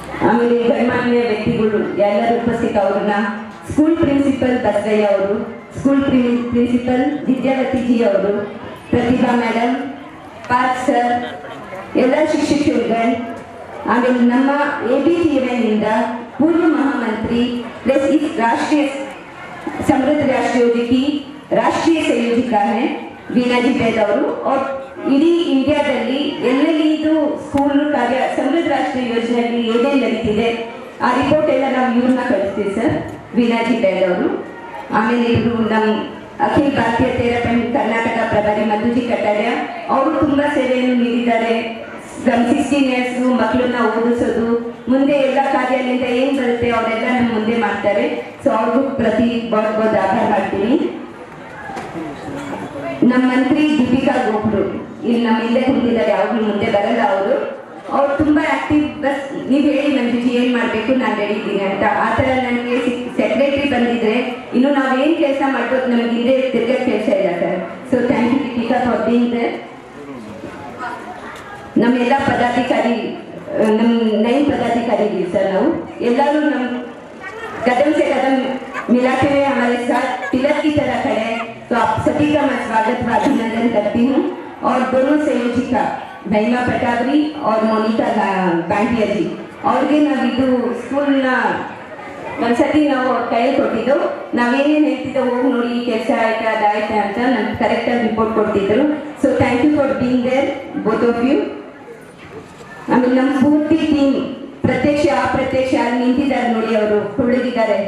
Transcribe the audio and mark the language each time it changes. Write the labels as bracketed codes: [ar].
[kn] ಆಮೇಲೆ ಗಣ್ಯಮಾನ್ಯ ವ್ಯಕ್ತಿಗಳು ಎಲ್ಲರೂ ಉಪಸ್ಥಿತ ಅವ್ರನ್ನ, ಸ್ಕೂಲ್ ಪ್ರಿನ್ಸಿಪಲ್ ಬಸವಯ್ಯ ಅವರು, ಸ್ಕೂಲ್ ಪ್ರಿನ್ಸಿಪಲ್ ವಿದ್ಯಾವತಿ ಜಿ ಅವರು, ಪ್ರತಿಭಾ ಮೇಡಮ್, ಪಾರ್ಕ್ ಸರ್, ಎಲ್ಲ ಶಿಕ್ಷಕರುಗಳು, ಆಮೇಲೆ ನಮ್ಮ ABTMನಿಂದ [hi] पूर्व महामंत्री प्लस इस राष्ट्रीय समृद्ध राष्ट्रीय योजना की राष्ट्रीय संयोजिका है [kn] वीणा जी बैद ಅವರು. और ಇಡೀ ಇಂಡಿಯಾದಲ್ಲಿ ಎಲ್ಲೆಲ್ಲಿ ಇದು ಸ್ಕೂಲ್ ಕಾರ್ಯ ಸಮೃದ್ಧ ರಾಷ್ಟ್ರೀಯ ಯೋಜನೆಯಲ್ಲಿ ಏನೇನು ನಡೀತಿದೆ ಆ ರಿಪೋರ್ಟ್ ಎಲ್ಲ ನಾವು ಇವ್ರನ್ನ ಕಳಿಸ್ತೀವಿ ಸರ್, ವೀಣಾ ಜಿ बैद ಅವರು. ಆಮೇಲೆ ಇವರು ನಮ್ಮ ಅಖಿಲ ಭಾರತೀಯ ಥೆರಪಿ ಕರ್ನಾಟಕ ಪ್ರಭಾರಿ ಮಧುಜಿ ಕಟ್ಟಾರ್ಯ ಅವರು ತುಂಬ ಸೇವೆಯನ್ನು ನೀಡಿದ್ದಾರೆ. 16 ಇಯರ್ಸ್ ಮಕ್ಕಳನ್ನ ಓದಿಸೋದು, ಮುಂದೆ ಎಲ್ಲ ಕಾರ್ಯದಿಂದ ಏನು ಬರುತ್ತೆ ಅವರೆಲ್ಲ ನಮ್ಮ ಮುಂದೆ ಮಾಡ್ತಾರೆ. ಸೊ ಅವ್ರಿಗೂ ಪ್ರತಿ बहुत ಆಭಾರ ಮಾಡ್ತೀನಿ. ನಮ್ಮ ಮಂತ್ರಿ ದೀಪಿಕಾ ಗೋಪ್ರು ಇಲ್ಲಿ ನಮ್ಮ ಹಿಂದೆ ಕುಂತಿದ್ದಾರೆ, ಯಾವಾಗಲೂ ಮುಂದೆ ಬರಲ್ಲ ಅವರು. ಅವ್ರು ತುಂಬ ಆಕ್ಟಿವ್. ಬಸ್ ನೀವು ಹೇಳಿ ಮಂಜುಜಿ ಏನು ಮಾಡಬೇಕು, ನಾನು ರೆಡಿ ಇದ್ದೀನಿ ಅಂತ. ಆ ಥರ ನನಗೆ ಸೆಕ್ರೆಟರಿ ಬಂದಿದ್ರೆ ಇನ್ನು ನಾವೇನು ಕೆಲಸ ಮಾಡ್ಬೋದು ನಮಗೆ ಹಿಂದೆ ತಿರ್ಗೋ ಕೆಲಸ ಇಲ್ಲ sir. [en] So thank you Deepika for being there. [kn] ನಮ್ಮೆಲ್ಲ ಪದಾಧಿಕಾರಿ, ನಮ್ಮ [hi] 9 पदाधिकारी भी सर, [kn] ನಾವು ಎಲ್ಲರೂ ನಮ್ಮ [hi] कदम से कदम मिलाते हुए हमारे साथ पिलर की तरह खड़े हैं. तो आप सभी का मैं स्वागत व अभिनंदन करती हूँ. और दोनों संयोजिका महिमा पटावरी और मोनिका बांटिया जी [kn] ಅವ್ರಿಗೆ ನಾವಿದು ಸ್ಕೂಲ್ನ ಒಂದ್ಸತಿ ನಾವು ಕೈಯಲ್ಲಿ ಕೊಟ್ಟಿದ್ದು, ನಾವೇನೇನು ಹೇಳ್ತಿದ್ದೋ ಹೋಗಿ ನೋಡಿ ಈ ಕೆಲಸ ಆಯ್ತಾ ಅದಾಯ್ತಾ ಅಂತ ನಮ್ಗೆ ಕರೆಕ್ಟಾಗಿ ರಿಪೋರ್ಟ್ ಕೊಡ್ತಿದ್ರು. [en] So thank you for being there both of you. [kn] ಆಮೇಲೆ ನಮ್ಮ ಪೂರ್ತಿ ಟೀಮ್ ಪ್ರತ್ಯಕ್ಷ ಅಪ್ರತ್ಯಕ್ಷ ಅಲ್ಲಿ ನಿಂತಿದ್ದಾರೆ ನೋಡಿ, ಅವರು ಹುಡುಗಿದ್ದಾರೆ.